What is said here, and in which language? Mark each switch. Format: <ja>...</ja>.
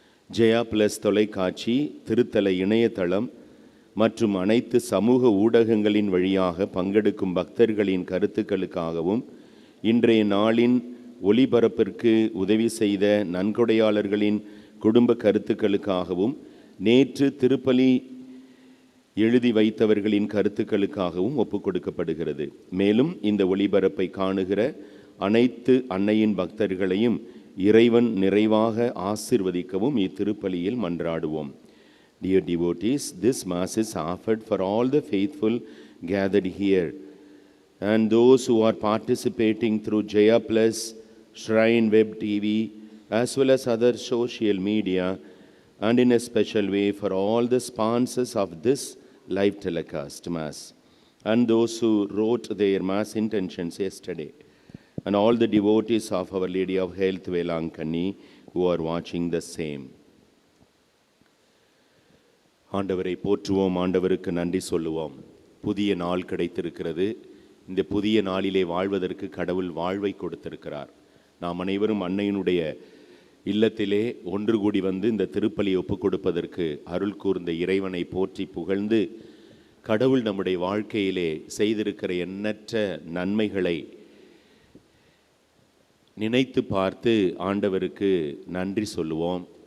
<ta>Jaya plus தொலைக்காட்சி, திருத்தல இணையதளம் மற்றும் அனைத்து சமூக ஊடகங்களின் வழியாக பங்கெடுக்கும் பக்தர்களின் கருத்துக்களுக்காகவும் இன்றைய நாளின் ஒளிபரப்பிற்கு உதவி செய்த நன்கொடையாளர்களின் குடும்ப கருத்துக்களுக்காகவும் நேற்று திருப்பலி எழுதி வைத்தவர்களின் கருத்துக்களுக்காகவும் ஒப்புக் கொடுக்கப்படுகிறது. மேலும் இந்த ஒளிபரப்பை காணுகிற அனைத்து அன்னையின் பக்தர்களையும் இறைவன் நிறைவாக ஆசிர்வதிக்கவும் இத்திருப்பலியில் மன்றாடுவோம்.</ta> <en>Dear devotees, this Mass is offered for all the faithful gathered here and those who are participating through Jaya Plus, Shrine Web TV, as well as other social media, and in a special way for all the sponsors of this live telecast Mass, and those who wrote their Mass intentions yesterday, and all the devotees of Our Lady of Health, Velankani, who are watching the same.</en> <ta>ஆண்டவரை போற்றுவோம், ஆண்டவருக்கு நன்றி சொல்லுவோம். புதிய நாள் கிடைத்திருக்கிறது. இந்த புதிய நாளிலே வாழ்வதற்கு கடவுள் வாழ்வை கொடுத்திருக்கிறார். நாம் அனைவரும் அன்னையினுடைய இல்லத்திலே ஒன்று கூடி வந்து இந்த திருப்பலியை ஒப்புக் கொடுப்பதற்கு அருள் கூர்ந்த இறைவனை போற்றி புகழ்ந்து, கடவுள் நம்முடைய வாழ்க்கையிலே செய்திருக்கிற எண்ணற்ற நன்மைகளை நினைத்து பார்த்து ஆண்டவருக்கு நன்றி சொல்லுவோம்.</ta>